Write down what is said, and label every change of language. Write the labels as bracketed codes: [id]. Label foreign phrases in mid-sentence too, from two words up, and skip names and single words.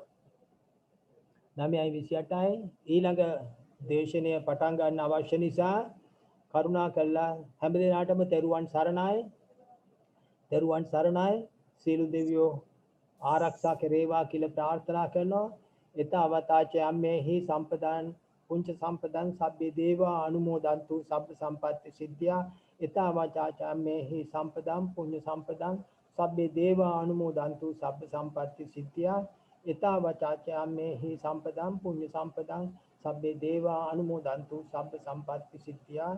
[si] 9:28යි ඊළඟ දේශනය පටන් ගන්න අවශ්‍ය නිසා කරුණා කළා හැම දිනාටම තෙරුවන් සරණයි. තෙරුවන් සරණයි. සීල දෙවියෝ ආරක්ෂා කෙරේවා කියලා ප්‍රාර්ථනා කරනවා. [pi] එතවතාචයම්මේහි සම්පදාන් පුංච සම්පදං සබ්බේ දේවා අනුමෝදන්තු සබ්බ සම්පත්ති සිද්ධා. එතවතාචයම්මේහි සම්පදං පුඤ්ඤ සම්පදං සබ්බේ දේවා අනුමෝදන්තු සබ්බ සම්පත්ති සිද්ධා. එතවතාචයම්මේහි සම්පදං පුඤ්ඤ සම්පදං සබ්බේ දේවා අනුමෝදන්තු සබ්බ සම්පත්ති සිද්ධා.